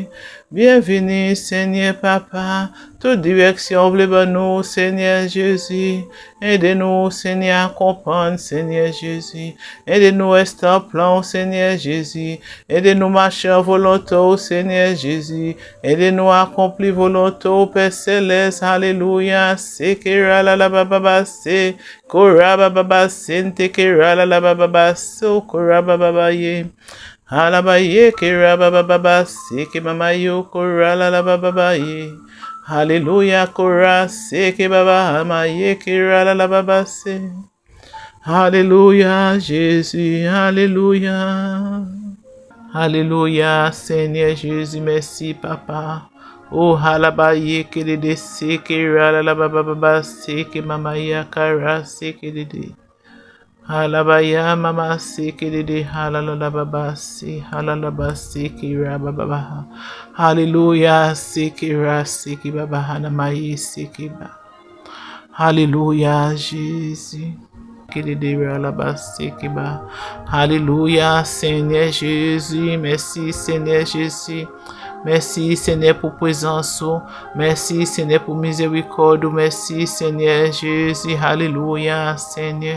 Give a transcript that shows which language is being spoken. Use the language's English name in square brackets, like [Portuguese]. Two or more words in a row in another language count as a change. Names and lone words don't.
[French] Bienvenue, Seigneur Papa, toute direction, voulez nous, Seigneur Jésus. Aidez-nous, Seigneur, à comprendre, Seigneur Jésus. Aidez-nous à rester en plan, Seigneur Jésus. Aidez-nous à marcher en volonté, Seigneur Jésus. Aidez-nous à accomplir volonté, Père Céleste. Alléluia. Sekera la la baba se. Kora baba sente kera la la baba so. Kora baba ye. Alabaye kera baba seke mama yo. Kora la la baba ye. Alléluia, kora seke baba amaye kera la la baba se. Alléluia, Jésus, alléluia. Alléluia, Seigneur Jésus, merci Papa. Oh, halabaye kelede seke la la baba seke mama ya kara seke dede. Halabaya mama seke dede halala baba se halala seke ra baba. Hallelujah, seke ra seke baba hanamaye seke ba. Alléluia, Jésus. Alléluia, Seigneur Jésus. Merci, Seigneur Jésus. Merci, Seigneur, pour présence. Merci, Seigneur, pour miséricorde. Merci, Seigneur Jésus. Alléluia, Seigneur.